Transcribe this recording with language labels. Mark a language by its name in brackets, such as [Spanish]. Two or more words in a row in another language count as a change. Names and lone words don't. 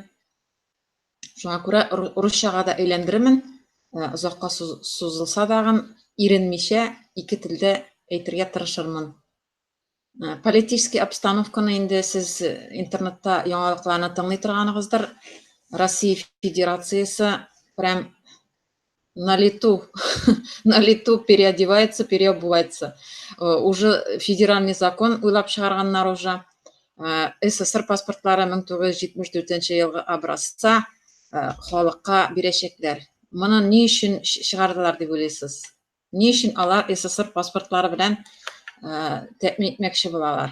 [Tatar] Шуңа күрә русчага да әйләндерермен. Озакка сузылса дагы иренмичә ике телдә әйтергә тырышырмын. Политический обстановканы инде сез интернетта яңалыкларны тыңлый торганыгыздыр. [Russian] Россия Федерациясы прям на лету переодевается, переобувается. Уже федеральный закон [Tatar] уйлап чыгарганнар уже. СССР паспортлары 1974 елгы образца халыкка бирәчәкләр. Моны ни өчен чыгардылар дип уйлыйсыз? Ни өчен алар СССР паспортлары белән тәэмин итмәкче булалар?